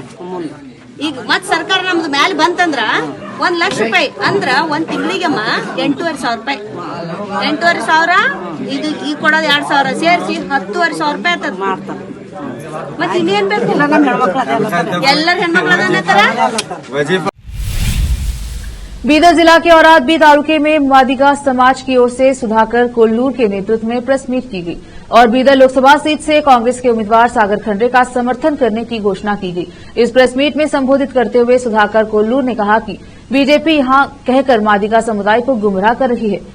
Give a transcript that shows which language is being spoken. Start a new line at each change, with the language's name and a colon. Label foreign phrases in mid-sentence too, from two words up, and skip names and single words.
Kannada: ಈಗ ಮತ್ ಸರ್ಕಾರ ನಮ್ದು ಮ್ಯಾಲ ಬಂತಂದ್ರ 1 ಲಕ್ಷ ರೂಪಾಯಿ ಅಂದ್ರ 1 ತಿಂಗಳಿಗೆಮ್ಮ 8,500 ರೂಪಾಯಿ, 8,500 ಇದು ಈಗ ಕೊಡೋದು 2,000 ಸೇರಿಸಿ 10,500 ರೂಪಾಯಿ ಆಗ್ತದ ಮಾಡ್ತಾರೆ। ಮತ್ತೆ ಇನ್ನೇನ್ ಬೇಕು? ಎಲ್ಲರ ಹೆಣ್ಮಕ್ಳು ಅದನ್ನ
Hindi: बीदर जिला के औरादबी तालुके में मादिगा समाज की ओर से सुधाकर कोल्लूर के नेतृत्व में
English: press meet
Hindi: की गई और बीदर लोकसभा सीट से कांग्रेस के उम्मीदवार सागर खंडरे का समर्थन करने की घोषणा की गई। इस
English: press meet
Hindi: में संबोधित करते हुए सुधाकर कोल्लूर ने कहा कि बीजेपी यहां कहकर मादिगा समुदाय को गुमराह कर रही है।